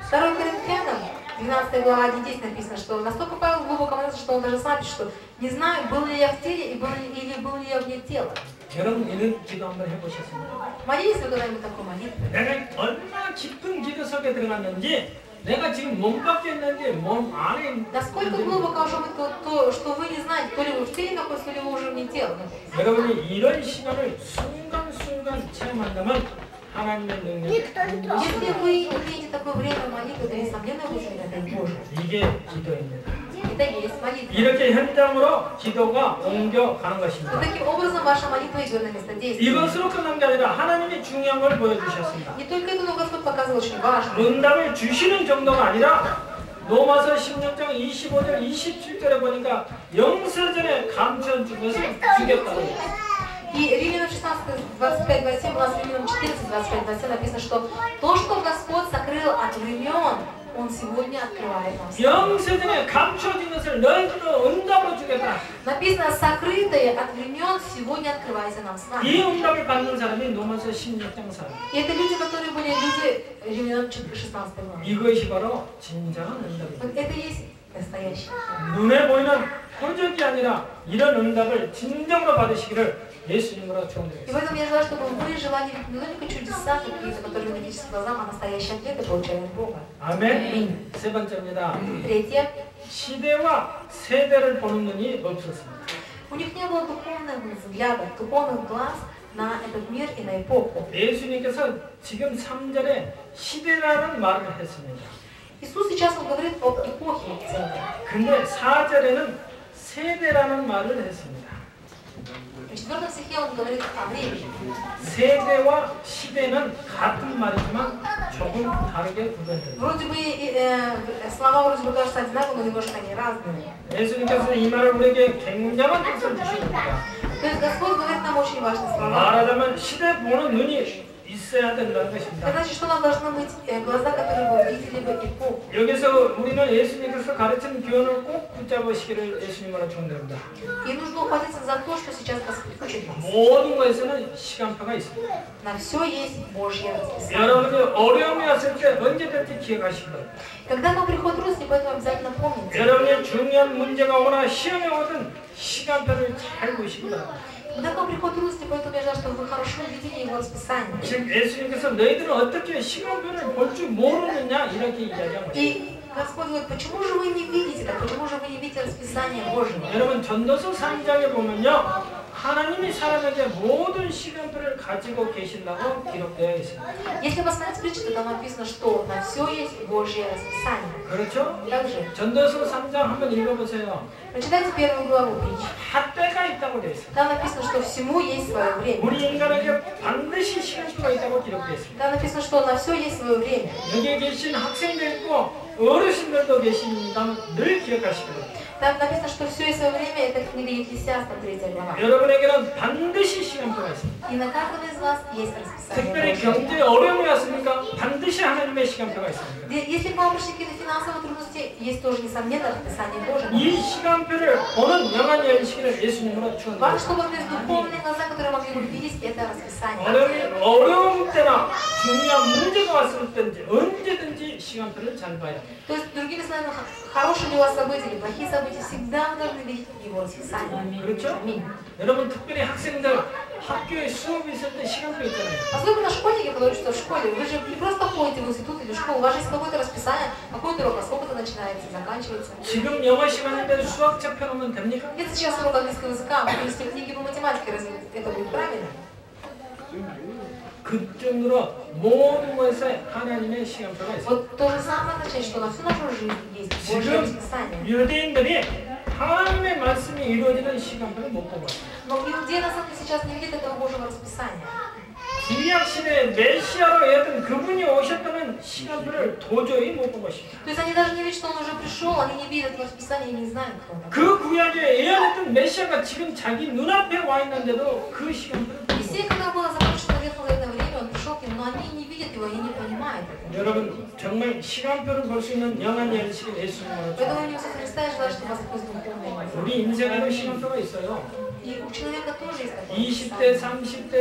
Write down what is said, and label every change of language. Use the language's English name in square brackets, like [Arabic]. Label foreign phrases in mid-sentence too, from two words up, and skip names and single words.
[Russian] 2 Коринфянам, 12 глава 1-10 написано, что настолько Павел глубоко молился, что он даже сам пишет, что не знаю, был ли я в теле или был ли я вне тела. [Korean] 여러분 이런 기도 한번 해보셨습니까? [Russian] Молились вы когда-нибудь такой молитвой? [Korean] 내가 얼마나 깊은 기도 속에 들어갔는지 내가 지금 몸 밖에 있는지 몸 안에 있는지 [Russian] Насколько глубоко уже вы то, что вы не знаете, то ли вы в теле находитесь, то ли вы уже вне тела. [Korean] 여러분이 이런 시간을 순간순간 체험한다면 하나님의 능력이 [Russian] Если вы имеете такое время молитвы, то несомненно вы это Божие. [Korean] 이게 기도입니다. [Russian] Это есть молитва. [Korean] 이렇게 현장으로 기도가 옮겨가는 [Russian] Но [Korean] 것입니다. [Russian] таким образом ваша молитва идет на место действия. [Korean] 이것으로 끝난 게 아니라 하나님이 중요한 걸 보여주셨습니다. [Russian] Не только это, но Господь показывал очень важно. [Korean] 응답을 주시는 정도가 아니라 로마서 16장 25절 27절에 보니까 영세전에 감춰 준 것을 주겠다고 해요. [Russian] И Римлянам 16, 25-27, у нас Римлянам 14, 25-27 написано, что то, что Господь сокрыл от времен, Он сегодня открывает нам. [Korean] 영세전에 감춰진 것을 너희들도 응답으로 주겠다. [Russian] Написано, сокрытое от времен сегодня открывается нам с [Korean] 이 [Russian] вами. [Korean] 응답을 받는 사람이 로마서 16장 사람. [Russian] И это люди, которые были люди Римлянам 16 главы. [Korean] 이것이 바로 진정한 응답입니다. [Russian] Вот это есть настоящий. [Korean] 눈에 보이는 표적이 아니라 이런 응답을 진정으로 받으시기를 예수님으로 [Russian] И [Korean] 축원드리겠습니다. [Russian] поэтому я желаю, чтобы вы желали не только чудеса какие-то, которые вы видите глазам, а настоящие ответы получали от Бога. [Korean] 아멘. 세 번째입니다. [Russian] Третье. [Korean] 시대와 세대를 보는 눈이 없었습니다. [Russian] У них не было духовных взглядов, духовных глаз на этот мир и на эпоху. [Korean] 예수님께서 지금 3절에 시대라는 말을 했습니다. [Russian] Иисус сейчас он говорит об эпохе в целом. [Korean] 근데 4절에는 세대라는 말을 했습니다. [Russian] В 4 стихе он говорит о времени. [Korean] 세대와 시대는 같은 말이지만 조금 다르게 구별됩니다. [Russian] Вроде бы слова вроде бы кажутся одинаковыми, но немножко они разные. [Korean] 예수님께서 이 말을 우리에게 굉장한 뜻을 주십니다. [Russian] То есть Господь говорит нам очень важные слова. [Korean] 말하자면 시대 보는 눈이 있어야 된다는 [Russian] Это [Korean] 것입니다. [Russian] значит, что у нас должны быть глаза, которые бы видели бы эпоху. [Korean] 여기서 우리는 예수님께서 가르친 교훈을 꼭 붙잡으시기를 예수님으로 축원드립니다. [Russian] И нужно ухватиться за то, что сейчас Господь учит нас. [Korean] 모든 것에는 시간표가 있습니다. [Russian] На все есть Божье расписание. [Korean] 여러분이 어려움이 왔을 때 언제든지 기억하시기 바랍니다. [Russian] Когда к вам приходит трудности, поэтому обязательно помните. [Korean] 여러분이 중요한 문제가 오거나 시험이 오든 시간표를 잘 보시기 바랍니다. [Russian] Когда к вам приходит трудности, поэтому я желаю, чтобы вы хорошо видели его расписание. [Korean] 지금 예수님께서 너희들은 어떻게 시간표를 볼 줄 모르느냐 이렇게 이야기한 것입니다. [Russian] И Господь говорит, почему же вы не видите так? Почему же вы не видите расписание Божьего? [Korean] 여러분 전도서 3장에 보면요. 하나님이 사람에게 모든 시간표를 가지고 계신다고 기록되어 있습니다. [Russian] Если посмотреть притчу, то там написано, что на все есть Божье расписание. [Korean] 그렇죠? [Russian] Также, [Korean] 전도서 3장 한번 읽어보세요. [Russian] прочитайте первую главу притчи. [Korean] 다 때가 있다고 되어 있습니다. [Russian] Там написано, что всему есть свое время. [Korean] 우리 인간에게 반드시 시간표가 있다고 기록되어 있습니다. [Russian] Там написано, что на все есть свое время. 여기에 계신 학생도 있고 어르신들도 계십니다만 늘 기억하시기 바랍니다. Там написано, что все есть свое время, это книга Екклесиаста, 3 глава. [Korean] 여러분에게는 반드시 시간표가 있습니다. [Russian] И на каждого из вас есть [Korean] 특별히 [Russian] расписание Божье. [Korean] 경제에 어려움이 왔으니까 반드시 하나님의 시간표가 있습니다. [Russian] Если к вам пришли какие-то финансовые трудности, есть тоже, несомненно, расписание Божье. [Korean] 이 시간표를 보는 영안 열시기를 예수님으로 [Russian] Важно, [Korean] 축원드립니다. [Russian] чтобы у нас духовные глаза, которые могли бы видеть это расписание. [Korean] 어려움 때나 중요한 문제가 왔을 때든지 언제든지 시간표를 잘 봐야 합니다. [Russian] То есть, другими словами, хорошие ли у вас события или плохие события, всегда вы должны видеть его расписание. [Korean] 그렇죠? [Russian] Аминь. [Korean] 여러분 특별히 학생들 학교에 수업이 있을 때 시간표 있잖아요. [Russian] Особенно школьники, которые учатся в школе. Вы же не просто ходите в институт или в школу, у вас же есть какое-то расписание, какой-то урок, а сколько это начинается, заканчивается. [Korean] 지금 영어 시간인데 수학 책 펴놓으면 됩니까? [Russian] Если сейчас урок английского языка, вы принесли книги по математике, разве это будет правильно? [Korean] 그 정도로 모든 것에 하나님의 시간표가 있습니다. [Russian] Вот то же самое означает, что на всю нашу жизнь есть Божье [Korean] 지금 [Russian] расписание. [Korean] 유대인들이 하나님의 말씀이 이루어지는 시간표를 못 보고 있어요. [Russian] Но иудеи на самом деле сейчас не видят этого Божьего расписания. [Korean] 구약 시대에 메시아로 했던 그분이 오셨다는 시간표를 도저히 못 본 것입니다. [Russian] То есть они даже не видят, что он уже пришел, они не видят расписание и не знают, кто он. [Korean] 그 구약에 예언했던 메시아가 지금 자기 눈앞에 와 있는데도 그 시간표를 [Russian] И все, когда было закончено ветхозаветное время, он пришел к ним, но они не видят его, они не понимают этого. [Korean] 여러분 정말 시간표를 볼 수 있는 영안 열시기 예수님으로 [Russian] Поэтому у Иисуса Христа я желаю, чтобы у вас такой духовный глаз. [Korean] 우리 인생에도 시간표가 있어요. [Russian] И у человека тоже есть такое [Korean] 20대, [Russian] расписание.